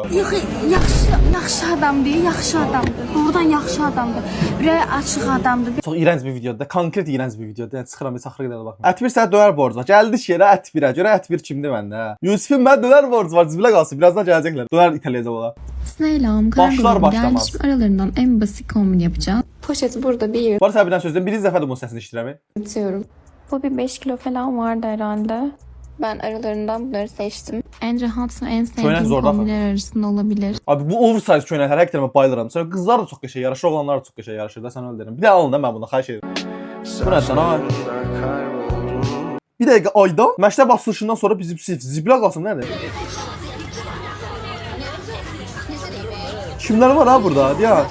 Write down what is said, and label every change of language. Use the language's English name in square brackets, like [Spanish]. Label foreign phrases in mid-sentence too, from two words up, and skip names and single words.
[Azerbaijani] Yox, yaxşı adamdır, yaxşı adamdır. Doğrudan yaxşı adamdır. Ürəyi açıq adamdır. Çox iyrənc bir videodur. Konkret iyrənc bir videodur. Yəni çıxıram, heç axıra qədər baxmıram. Ətbir sənə dönər borcu var. Gəldik yerə Ətbirə. Görə Ətbir kimdir məndə? Yusifin mən dönər borcu var. Zibilə qalsın. Birazdan gələcəklər. Dönər itələyəcək ola. [Turkish] Selam. Başlar başlamaz. Şimdi aralarından en basit kombin yapacağız. Poşet burada bir yere Var [Azerbaijani] sən birdən sözdən birinci dəfə də bunun səsini eşidirəm. [Turkish] atıyorum. Bu bir 5 kilo falan vardı herhalde. Ben aralarından bunları seçtim. En rahat ve en Şöyle sevdiğim zorda kombinler arasında olabilir. [Azerbaijani] Abi bu oversize köynəklər həqiqətən bayılıram. Sonra qızlar da çox qəşəng yaraşır, oğlanlar da çox qəşəng yaraşır da sən öyle deyirəm. Bir də alın da mən bunu xahiş edirəm. Bu nə sən ha? Bir dəqiqə Aydan məktəb açılışından sonra bizim zibilə qalsın nədir? Kimlər var ha burada? Hadi ya.